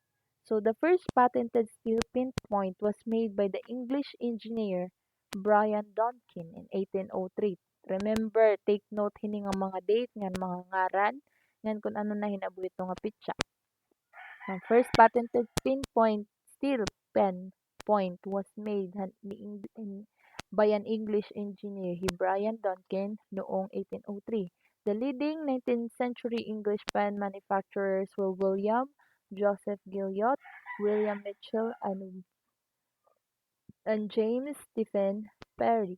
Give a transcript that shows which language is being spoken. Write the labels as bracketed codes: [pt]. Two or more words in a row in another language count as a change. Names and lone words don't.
[en] So the first patented steel pin point was made by the English engineer Brian Donkin in 1803. Remember, take note [war] hini nga mga date nga mga ngaran ngan kung ano na hinabuhit nga pitsa. [en] Ang first patented pinpoint steel pen point was made by an English engineer, Brian Duncan, noong 1803. The leading 19th century English pen manufacturers were William Joseph Gilliot, William Mitchell, and James Stephen Perry.